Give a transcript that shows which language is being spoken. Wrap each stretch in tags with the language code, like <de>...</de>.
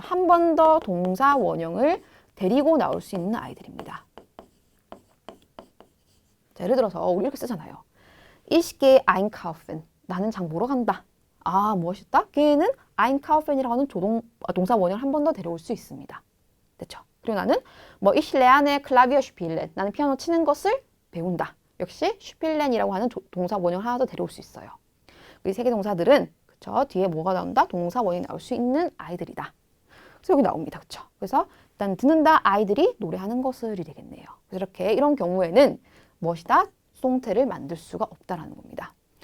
<ko>한 번 더 동사 원형을 데리고 나올 수 있는 아이들입니다. 자, 예를 들어서 우리 이렇게 쓰잖아요.</ko> <de>Ich gehe einkaufen.</de> <ko>나는 장 보러 간다. 아, 무엇이다? gehe는 einkaufen.이라고 하는 동사 원형을 한 번 더 데려올 수 있습니다. 됐죠? 그리고 나는 뭐</ko> <de>ich lerne Klavier spielen.</de> <ko>나는 피아노 치는 것을 배운다. 역시 spielen이라고 하는 동사 원형을 하나 더 데려올 수 있어요. 이 세 개 동사들은 그쵸? 뒤에 뭐가 나온다? 동사 원형이 나올 수 있는 아이들이다. 그래서 여기 나옵니다. 그쵸? 그래서 일단 듣는다 아이들이 노래하는 것을이 되겠네요. 그래서 이렇게 이런 경우에는 무엇이다? 수동태를 만들 수가 없다라는 겁니다.</ko>